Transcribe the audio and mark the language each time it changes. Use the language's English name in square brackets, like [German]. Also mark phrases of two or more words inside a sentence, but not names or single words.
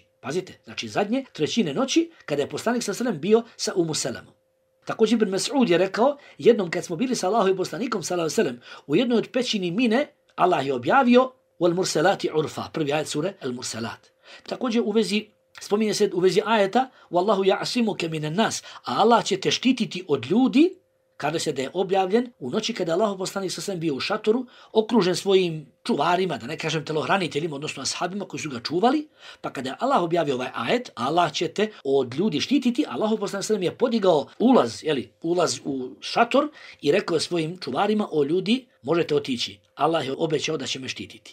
[Bosnian] Pazite, znači zadnje trećine noći kada je poslanik [Arabic] صلى الله عليه وسلم [Bosnian] bio sa Umu Selamom. Također Ibn Mas'ud je rekao, jednom kad smo bili sa Allahovim poslanikom [Arabic] صلى الله عليه وسلم [Bosnian] u jednoj od pećini Mine, Allah je objavio [Arabic] والمرسلات عرفا, [Bosnian] prvi ajet sure al mursalat. Također spominje se u vezi ajeta [Arabic] والله يعصمك من الناس, [Bosnian] a Allah će te štititi od ljudi Kaže se da je objavljen u noći kada je Allahov poslanik [Arabic] صلى الله عليه وسلم [Bosnian] bio u šatoru, okružen svojim čuvarima, da ne kažem telohraniteljima, odnosno ashabima koji su ga čuvali, pa kada je Allah objavio ovaj ajet, Allah će te od ljudi štititi, Allahov poslanik [Arabic] صلى الله عليه وسلم [Bosnian] je podigao ulaz u šator i rekao je svojim čuvarima: o ljudi, možete otići, Allah je obećao da će me štititi.